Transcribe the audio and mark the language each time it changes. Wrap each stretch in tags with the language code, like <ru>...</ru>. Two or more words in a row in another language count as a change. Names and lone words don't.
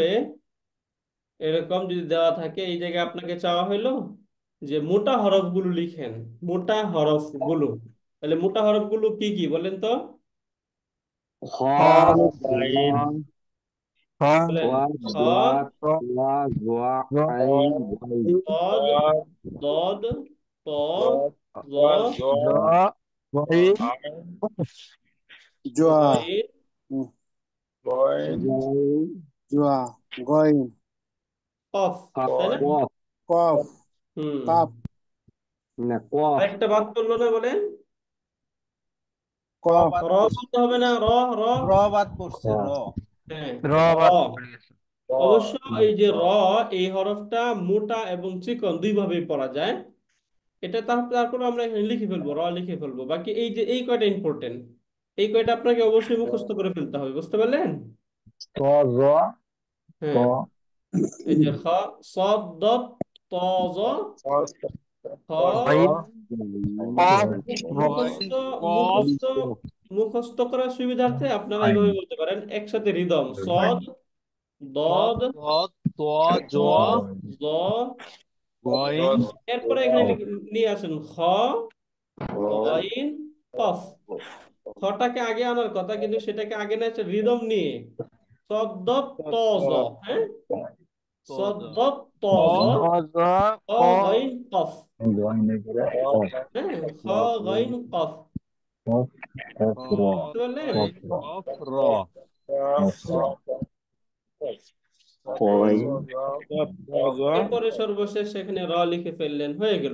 <bn>এরকম যদি দেওয়া থাকে, এই জায়গায় আপনাকে চাওয়া হলো যে মোটা হরফগুলো লিখেন, মোটা হরফগুলো। তাহলে মোটা হরফগুলো কি কি বলেন তো? খ খ বলেন। খ, গ</bn> <ar>صاد، ضاد، ط، ظ،</ar> <bn>জ গই জোয়া</bn> <ar>غين،</ar> <bn>জোয়া গইন কফ, তাই না? কফ হুম। কাপ আরেকটা বাদ করলো না বলেন? কফ র বলতে হবে না? র, র, হ্যাঁ, র র। বাদ পড়ে গেছে অবশ্য এই যে র, এই হরফটা মোটা এবং চিকন দুই ভাবেই পড়া যায়। এটা তারপর আমরা এখানে লিখে ফেলবো, র লিখে ফেলবো। বাকি এই যে এই কয়টা ইম্পর্টেন্ট, এই কয়টা আপনাকে অবশ্যই মুখস্থ করে ফেলতে হবে, বুঝতে পারলেন? ত জ ত হ্যাঁ, এই যে খ, সদ, দত, ত, জ, খ। গইন কফ মুখস্থ, মুখস্থ, মুখস্থ করার সুবিধার্থে আপনারা এইভাবে বলতে পারেন একসাথে রিদম: সদ, দদ, ত, জ। এরপরে এখানে নিয়ে আসেন খ, গইন, কফ। খটাকে আগে আনার কথা, কিন্তু সেটাকে আগে না রিদম নিয়ে সদ, দত, ত, জ, হ্যাঁ। সদ, দত, ত, জ, জ খ, ক গইন, কফ, হ্যাঁ। খ, গইন, কফ, বুঝতে পারলেন? এরপরে সর্বশেষ সেখানে র লিখে ফেললেন, হয়ে গেল।</bn>